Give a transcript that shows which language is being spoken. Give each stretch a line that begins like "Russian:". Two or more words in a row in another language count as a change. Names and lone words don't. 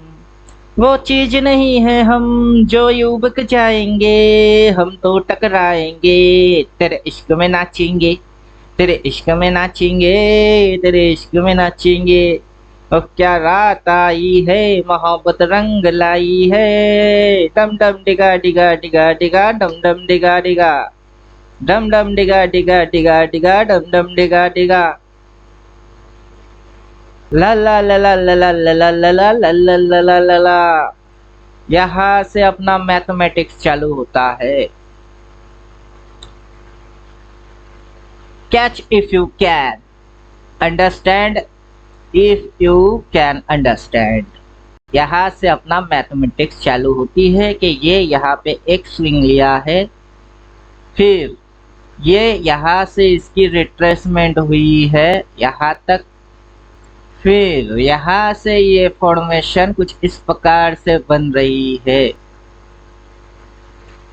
Hindi: वो चीज नहीं है हम जो यूं बिक जाएंगे, हम तो टकराएंगे, तेरे इश्क में नाचेंगे, तेरे इश्क में नाचेंगे, तेरे इश्क में नाचेंगे। और क्या रात आई है, मोहब्बत रंग लाई है, डम डम डिगा डिगा डिगा डिगा डम डम डिगा डिगा, डम डम डिगा डिगा डिगा डिगा डम डम डिगा डिगा। ला ला ला ला ला ला ला ला ला ला ला ला ला ला ला ला। यहाँ से अपना मैथमेटिक्स चालू होता है।
English: catch if you can, understand if you can understand.
Hindi: यहाँ से अपना मैथमेटिक्स चालू होती है कि ये यहाँ पे एक स्विंग लिया है, फिर ये यहाँ से इसकी रिट्रेसमेंट हुई है यहाँ तक, फिर यहाँ से ये फॉर्मेशन कुछ इस प्रकार से बन रही है।